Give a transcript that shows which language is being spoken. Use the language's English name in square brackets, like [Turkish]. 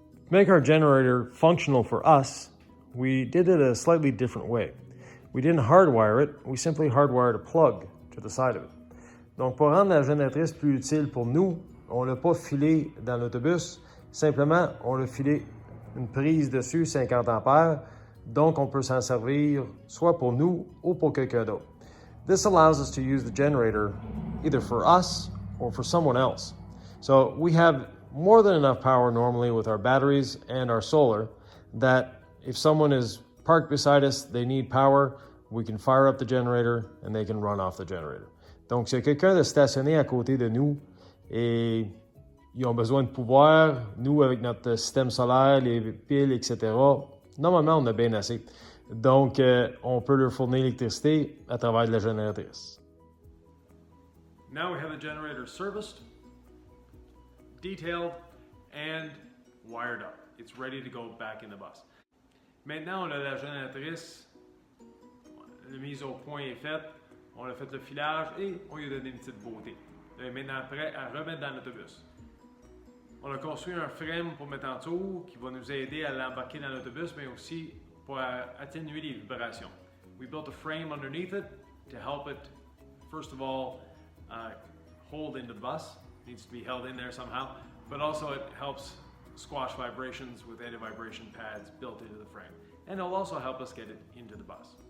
[English] To make our generator functional for us, we did it a slightly different way. We didn't hardwire it, we simply hardwired a plug to the side of it. [French] Donc pour rendre la génératrice plus utile pour nous, on ne l'a pas filé dans l'autobus, simplement on l'a filé une prise dessus 50 ampères, donc on peut s'en servir soit pour nous ou pour quelqu'un d'autre. [English] This allows us to use the generator either for us or for someone else. So we have more than enough power normally with our batteries and our solar that if someone is parked beside us, they need power, we can fire up the generator and they can run off the generator. [French] Donc, si quelqu'un de stationné à côté de nous et ils ont besoin de pouvoir, nous avec notre système solaire, les piles, etc., normalement on a bien assez. Donc, on peut leur fournir l'électricité à travers de la génératrice. [English] Now we have the generator serviced, detailed, and wired up. It's ready to go back in the bus. [French] Maintenant, on a la génératrice, la mise au point est faite, on a fait le filage et on lui a donné une petite beauté. Elle est maintenant prêt à remettre dans l'autobus. On a construit un frame pour mettre en dessous qui va nous aider à l'embarquer dans l'autobus, mais aussi pour atténuer les vibrations. [English] We built a frame underneath it to help it, first of all, hold into the bus. Needs to be held in there somehow, but also it helps squash vibrations with anti-vibration pads built into the frame. And it'll also help us get it into the bus.